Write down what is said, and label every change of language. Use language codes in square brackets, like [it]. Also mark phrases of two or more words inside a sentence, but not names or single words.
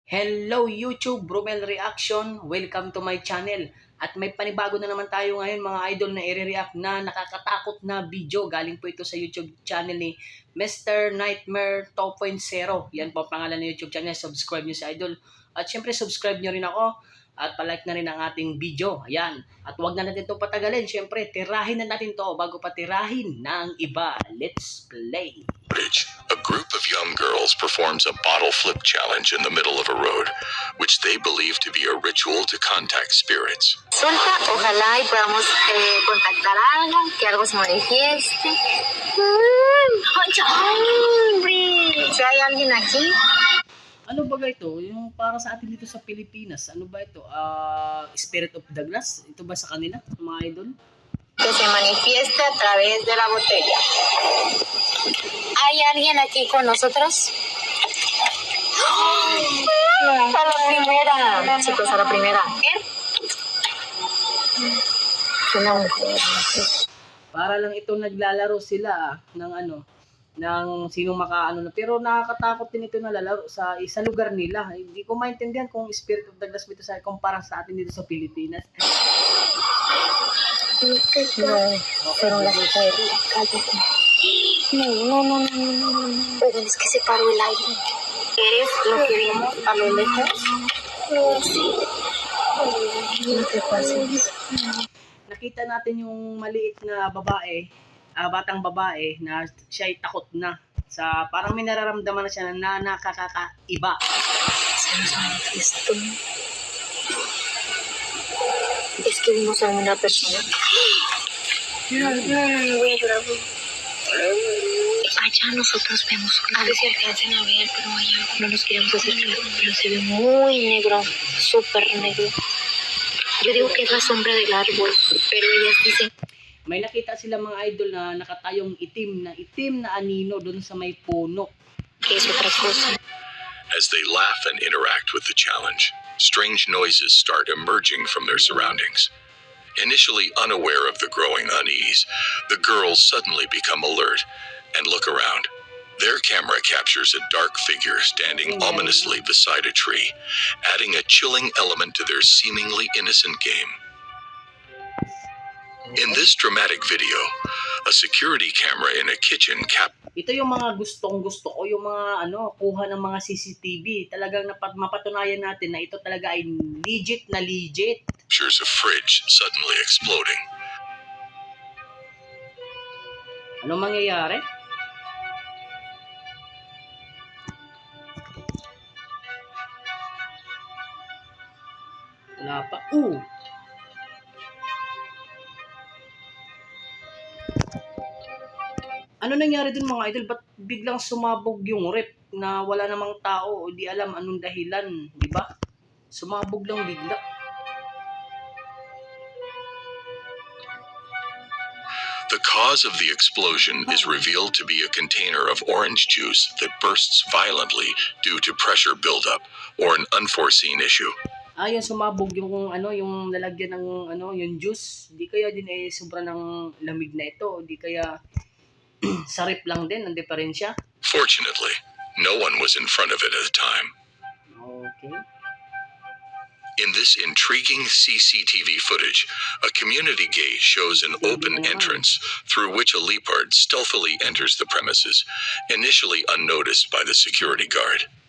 [en] Hello YouTube, Bromel Reaction. Welcome to my channel. [tl] At may panibago na naman tayo ngayon mga idol na i-react na nakakatakot na video. Galing po ito sa YouTube channel ni Mr. Nightmare 2.0. Yan po ang pangalan ng YouTube channel. Subscribe nyo si idol. At syempre subscribe nyo rin ako. At palike na rin ang ating video. Ayan. At wag na natin ito patagalin. Syempre, tirahin na natin to bago pa tirahin ng iba. [en] Let's play. A group of young girls performs a bottle flip challenge in the middle of a road, which they believe to be a ritual to contact spirits. [es] Resulta, ojalá y podamos contactar a alguien, que algo se manifieste. ¡Hombre! Si hay alguien aquí, [tl] Ano ba ito? Yung para sa atin dito sa Pilipinas, ano ba ito? Spirit of the Glass? Ito ba sa kanila, mga idol? [es] que se manifieste a través de la botella. ¿Hay alguien aquí con nosotros? A la primera. Chicos, a la primera. Una mujer. [tl] Para lang ito naglalaro sila ng ano, ng sinong makaano na. Pero nakakatakot din ito na lalaro sa isang lugar nila. Hindi ko maintindihan kung Spirit of the Glass ito sa kumpara sa atin dito sa Pilipinas. [es] No, pero la mujer. No. Pero es que se paró el aire. ¿Eres lo que vimos a lo lejos? Sí. No te pases. [tl] Nakita natin yung maliit na babae, batang babae na siya ay takot na. Sa parang may nararamdaman na siya na nakakaiba. [es] Se nos manifestó. Es que vimos a una persona. No, voy a llorar. Allá nosotros vemos. A ver si alcancen a ver, pero allá no nos queremos acercar. Pero se ve muy negro, súper negro. Yo digo que es la sombra del árbol, pero ellas dicen. [tl] May nakita sila mga idol na nakatayong itim na anino doon sa may puno. [es] Que es otra cosa. [en] As they laugh and interact with the challenge, strange noises start emerging from their surroundings. Initially unaware of the growing unease, the girls suddenly become alert and look around. Their camera captures a dark figure standing ominously beside a tree, adding a chilling element to their seemingly innocent game. In this dramatic video, a security camera in a kitchen [tl] Ito yung mga gustong-gusto ko, yung mga kuha ng mga CCTV. Talagang mapatunayan natin na ito talaga ay legit na legit. [en] captures a fridge suddenly exploding. [tl] Ano mangyayari? Wala pa. Ano nangyari dun mga idol? Ba't biglang sumabog yung rep na wala namang tao o di alam anong dahilan, di ba? Sumabog lang bigla. [en] The cause of the explosion is revealed to be a container of orange juice that bursts violently due to pressure buildup or an unforeseen issue. [tl] Yung sumabog yung yung lalagyan ng yung juice. Di kaya din sobra ng lamig na ito, di kaya sa rep lang din ang diferensya. [en] Fortunately, no one was in front of it at the time. Okay. In this intriguing CCTV footage, a community gate shows an open entrance through which a leopard stealthily enters the premises, initially unnoticed by the security guard.